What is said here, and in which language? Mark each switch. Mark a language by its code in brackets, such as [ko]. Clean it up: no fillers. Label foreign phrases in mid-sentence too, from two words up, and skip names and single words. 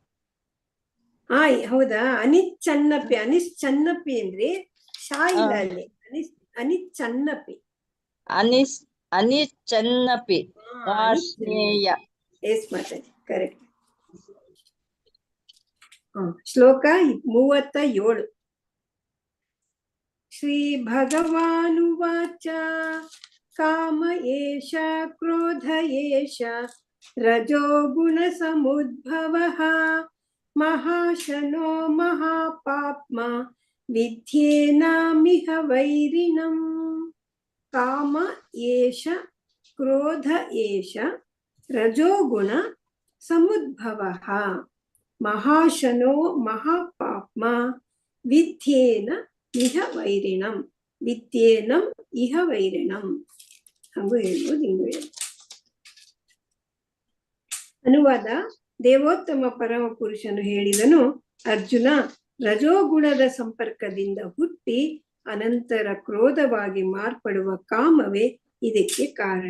[kn] ಹೌದಾ? ಅನಿಚ್ಛನ್ನಪಿ. ಅನಿಶ್ಚನ್ನಪಿ ಅಂದ್ರೆ ಶಾ ಇಲ್ಲ ಅಲ್ಲಿ. [sa] ಅನಿಚ್ಛನ್ನಪಿ. ಅನಿಚ್ಛನ್ನಪಿ ವಾರ್ಷ್ಣೇಯ. [kn] ಎಸ್ ಮಾತಾಜಿ, ಕರೆಕ್ಟ್. ಶ್ಲೋಕ 37. [sa] ಶ್ರೀ ಭಗವಾನುವಾಚ ಕಾಮ ಏಷ ಕ್ರೋಧ ಏಷ ರಜೋ ಗುಣ ಸಮುದ್ಭವಃ ಮಹಾಶನೋ ಮಹಾಪಾಪ್ಮ ವಿದ್ಯೇನಾಮಿಹ ವೈರಿಣಂ. ಕಾಮ ಏಷ ಕ್ರೋಧ ಏಷ ರಜೋಗುಣ ಸಮುದ್ಭವಃ ಮಹಾಶನೋ ಮಹಾಪಾಪ್ಮ ವಿದ್ಯೇನ ಇಹ ವೈರಿಣಂ. ವಿದ್ಯೇನಂ ಇಹ ವೈರಿಣಂ. [kn] ಹಂಗೂ ಹೇಳ್ಬೋದು, ಹಿಂಗೂ ಹೇಳ್ಬೋದು. ಅನುವಾದ: ದೇವೋತ್ತಮ ಪರಮ ಪುರುಷನು ಹೇಳಿದನು, ಅರ್ಜುನ, ರಜೋಗುಣದ ಸಂಪರ್ಕದಿಂದ ಹುಟ್ಟಿ ಅನಂತರ ಕ್ರೋಧವಾಗಿ ಮಾರ್ಪಡುವ ಕಾಮವೇ ಇದಕ್ಕೆ ಕಾರಣ.